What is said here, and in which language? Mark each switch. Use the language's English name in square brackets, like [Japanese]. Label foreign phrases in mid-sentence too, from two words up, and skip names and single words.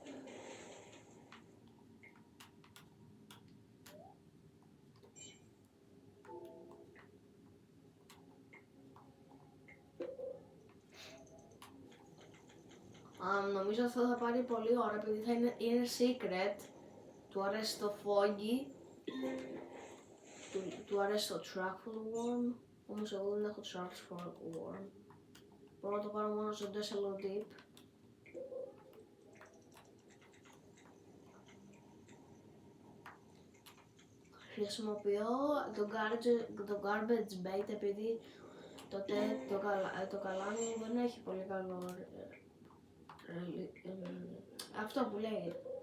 [Greek] Νομίζω αυτό θα πάρει πολύ ώρα, επειδή είναι secret. Του αρέσει το foggy, του αρέσει το [English] truffle worm, [Greek] όμως εγώ δεν έχω [English] truffle worm. [Greek] Μπορώ να το πάρω μόνο στο Desalo Deep. Χρησιμοποιώ το [English] garbage bait, [Greek] επειδή το καλάμι δεν έχει πολύ καλό αυτό που λέει.